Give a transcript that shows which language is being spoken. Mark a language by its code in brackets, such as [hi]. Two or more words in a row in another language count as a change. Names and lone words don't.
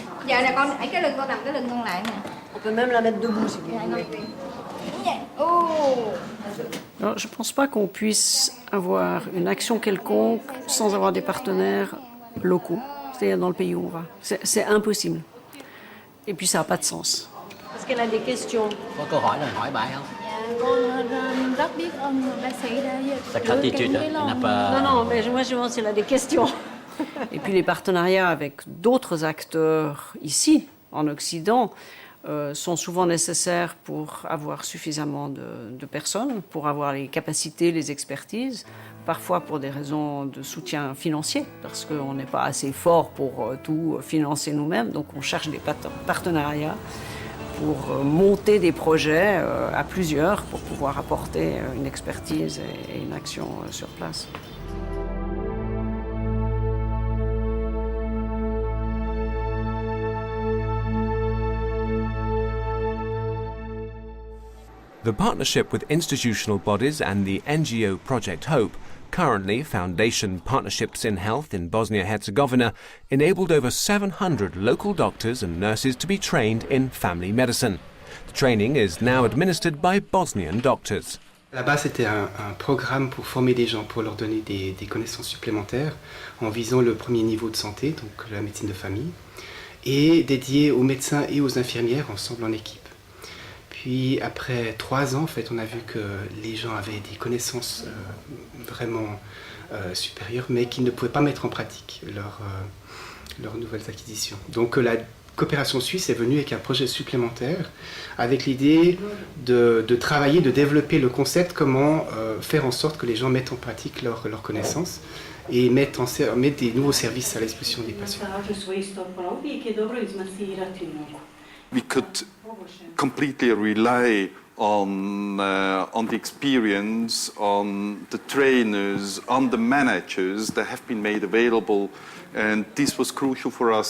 [fr] On peut même la mettre debout si vous voulez. Alors, je ne pense pas qu'on puisse avoir une action quelconque sans avoir des partenaires locaux. C'est-à-dire dans le pays où on va. C'est impossible. Et puis ça n'a pas de sens. Est-ce qu'elle a des questions? [vi] Có câu hỏi là hỏi bà không? Con rất biết ơn bác sĩ đã [fr] Non, mais moi je demande si elle a des questions. Et puis les partenariats avec d'autres acteurs ici, en Occident, sont souvent nécessaires pour avoir suffisamment de personnes, pour avoir les capacités, les expertises, parfois pour des raisons de soutien financier, parce qu'on n'est pas assez fort pour tout financer nous-mêmes, donc on cherche des partenariats pour monter des projets à plusieurs, pour pouvoir apporter une expertise et une action sur place. [en] The partnership with institutional bodies and the NGO Project Hope, currently Foundation Partnerships in Health in Bosnia-Herzegovina, enabled over 700 local doctors and nurses to be trained in family medicine. The training is now administered by Bosnian doctors. [fr] Là-bas, c'était un programme pour former des gens, pour leur donner des connaissances supplémentaires en visant le premier niveau de santé, donc la médecine de famille, et dédié aux médecins et aux infirmières ensemble en équipe. Puis après 3 ans, en fait, on a vu que les gens avaient des connaissances vraiment supérieures, mais qu'ils ne pouvaient pas mettre en pratique leurs nouvelles acquisitions. Donc la coopération suisse est venue avec un projet supplémentaire, avec l'idée de travailler, de développer le concept, comment faire en sorte que les gens mettent en pratique leurs connaissances et mettent des nouveaux services à l'exposition des patients. [en] We could completely rely on the experience, on the trainers, on the managers that have been made available, and this was crucial for us.